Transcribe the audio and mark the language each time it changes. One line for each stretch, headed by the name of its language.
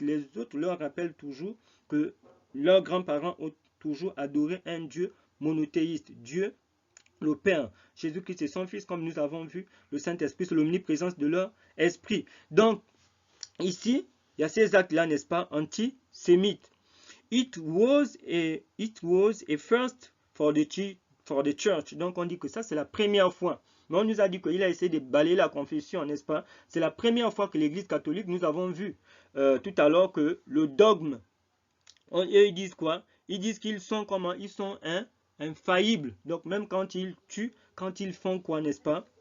French: Les autres leur rappellent toujours que leurs grands-parents ont toujours adoré un Dieu monothéiste. Dieu, le Père, Jésus-Christ et son Fils, comme nous avons vu, le Saint-Esprit, c'est l'omniprésence de leur esprit. Donc, ici, il y a ces actes-là, n'est-ce pas, antisémites.
English: It was a first for the church.
French: Donc, on dit que ça, c'est la première fois. Mais on nous a dit qu'il a essayé de balayer la confession, n'est-ce pas? C'est la première fois que l'Église catholique, nous avons vu tout à l'heure que le dogme, ils disent quoi? Ils disent qu'ils sont comment? Ils sont infaillibles. Donc même quand ils tuent, quand ils font quoi, n'est-ce pas?